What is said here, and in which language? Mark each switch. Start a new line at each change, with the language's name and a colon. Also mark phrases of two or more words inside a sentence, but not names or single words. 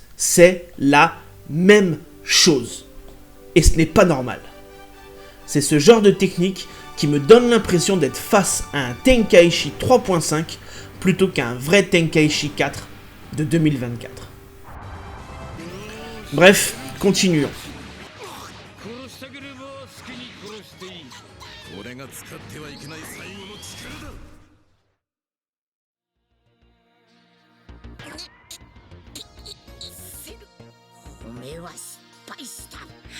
French: C'est la même chose. Et ce n'est pas normal. C'est ce genre de technique qui me donne l'impression d'être face à un Tenkaichi 3.5 plutôt qu'un vrai Tenkaichi 4 de 2024. Bref, continuons.
Japanese: 俺が使ってはいけない最後の力だ。おめえは失敗した。